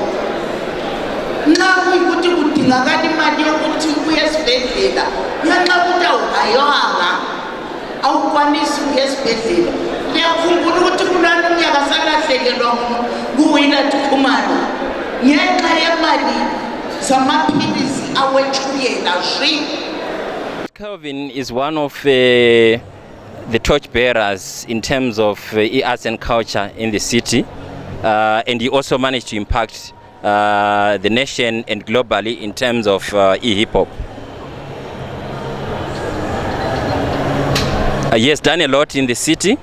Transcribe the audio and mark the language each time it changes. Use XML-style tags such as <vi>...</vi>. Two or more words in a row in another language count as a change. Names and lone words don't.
<nd>Nxa kuyikuthi kudingakala imali yokuthi uye esibhedlela, ngenxa yokuthi awuhaywanga, awukwanisi ukuya esibhedlela. Ngiyakhumbula ukuthi kulana umnyaka salahlekelwa nguWinnie Khumalo ngenxa yemali zamaphilisi awethuyela zwi.</nd> <en>Kelvin is one of the torch bearers in terms of arts and culture in the city, and he also managed to impact the nation and globally in terms of hip hop. He has done a lot in the city.</en>